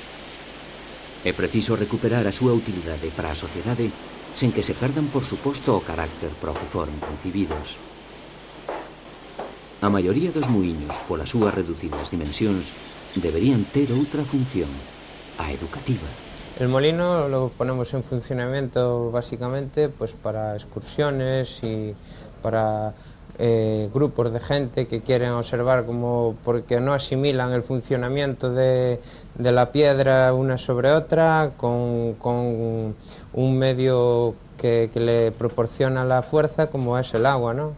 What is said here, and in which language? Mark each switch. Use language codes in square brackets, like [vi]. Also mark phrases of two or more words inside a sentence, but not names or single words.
[gl] É preciso recuperar a súa utilidade para a sociedade sen que se perdan, por suposto, o carácter pro que foron concibidos. A maioría dos muiños, polas súas reducidas dimensións, deberían ter outra función, a educativa. [es] El molino lo ponemos en funcionamiento básicamente pues para excursiones y para grupos de gente que quieren observar porque no asimilan el funcionamiento de la piedra una sobre otra con un medio que le proporciona la fuerza como es el agua, ¿no?